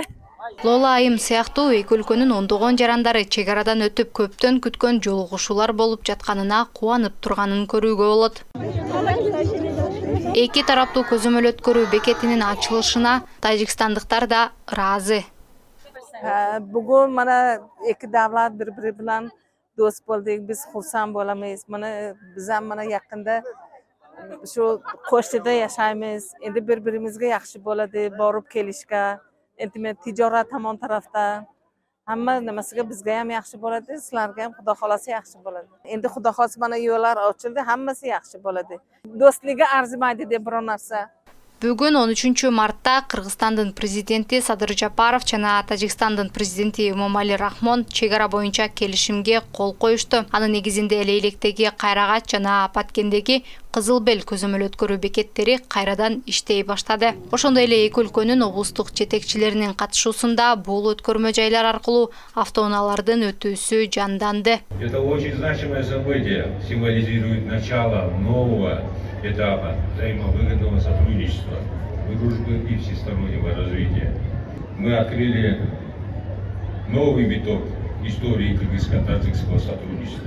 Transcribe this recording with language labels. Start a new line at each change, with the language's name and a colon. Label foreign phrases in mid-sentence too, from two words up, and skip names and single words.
Kyrgyz: Лола айым сыяктуу эки өлкөнүн ондогон жарандары чек арадан өтүп көптөн күткөн жолугушуулар болуп жатканына кубанып турганын көрүүгө болот. Эки тараптуу көзөмөл өткөрүү бекетинин ачылышына тажикстандыктар да ыраазы.
Uzbek: Бүгүн мана эки давлат бири-бири менен дос болдук. Биз курсан боламыз. Мана биз ham мана якында şu qo'shnida yashaymiz. Endi bir-birimizga yaxshi bo'ladi, borib kelishga. Endi men tijorat tomon tarafda hamma nimasiga bizga ham yaxshi bo'ladi, sizlarga ham xudo xolasa yaxshi bo'ladi. Endi xudo xolasa mana yo'llar ochildi, hammasi yaxshi bo'ladi. Do'stlikka arzimaydi deb biror narsa.
Kyrgyz: Бүгүн 13 мартта Кыргызстандын президенти Садыр Жапаров жана Тажикстандын президенти Эмомали Рахмон чек ара боюнча келишимге кол коюшту. Анын негизинде Элейлектеги Кайрагач жана Баткендеги Кызыл Бел көзөмөл өткөрүү бекеттери кайрадан иштей баштады. Ошондой эле эки өлкөнүн облустук жетекчилеринин катышуусунда бул өткөрмө жайлар аркылуу автоунаалардын өтүүсү жанданды.
Russian: Это очень значимое событие, символизирует начало нового этапа взаимовыгодного сотрудничества, дружбы и всестороннего развития. Мы открыли новый виток истории кыргызско-таджикского сотрудничества.